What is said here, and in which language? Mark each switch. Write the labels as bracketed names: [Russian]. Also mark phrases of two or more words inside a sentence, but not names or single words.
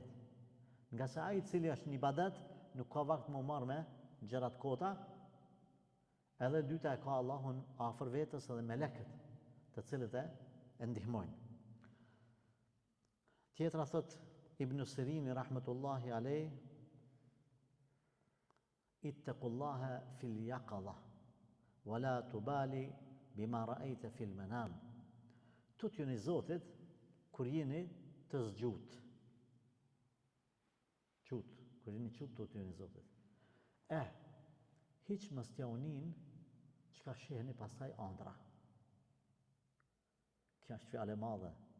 [Albanian] Nga se ai i cili është një ibadet, nuk ka vakt më marrë me gjërat kota, edhe dyta e ka Allahun afër vetës edhe melekët, të cilët e ndihmojnë. Tjetra thot Ibn Sirini [Arabic] رحمة الله عليه, اتقوا الله في اليقظة ولا تبال بما رأيت في المنام. [Albanian] Tutjeni Zotit kur jeni të zgjut. Kur jeni qut, tutjeni Zotit. Hiç mos t'ja unin çka shihni pastaj ëndra. Kjo është fjalë e madhe.